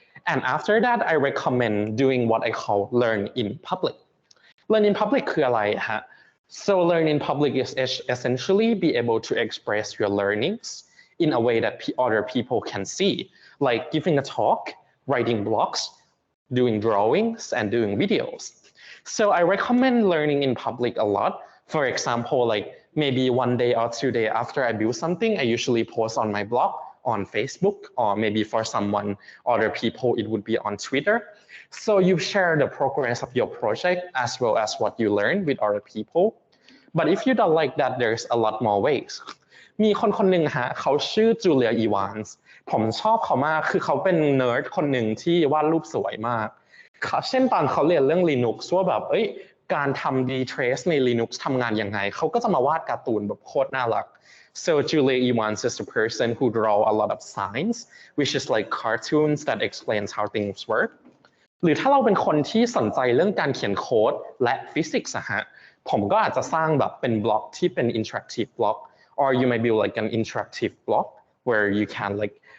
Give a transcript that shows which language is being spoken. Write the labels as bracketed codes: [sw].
[en] and after that I recommend doing what I call learn in public learn in public [th] คืออะไรฮะ [en] so learn in public is essentially be able to express your learnings in a way that other people can see like giving a talk writing blogs, doing drawings, and doing videos. So I recommend learning in public a lot. For example, like maybe 1 day or 2 days after I build something, I usually post on my blog, on Facebook, or maybe for other people, it would be on Twitter. So you share the progress of your project as well as what you learn with other people. But if you don't like that, there's a lot more ways. [th] มีคนหนึ่งฮะเขาชื่อจูเลียอีวานส์ผมชอบเขามากคือเขาเป็นเนิร์ดคนหนึ่งที่วาดรูปสวยมากเช่นตอนเขาเรียนเรื่อง Linux ว่าแบบ การทำ dtrace ใน Linux ทำงานยังไงเขาก็จะมาวาดการ์ตูนแบบโคตรน่ารัก [en] so Julia Evans is the person who draw a lot of signs which is like cartoons that explains how things work [th] หรือถ้าเราเป็นคนที่สนใจเรื่องการเขียนโค้ดและฟิสิกส์ฮะผมก็อาจจะสร้างแบบเป็นบล็อกที่เป็น interactive block [en] or you might build like an interactive block where you can like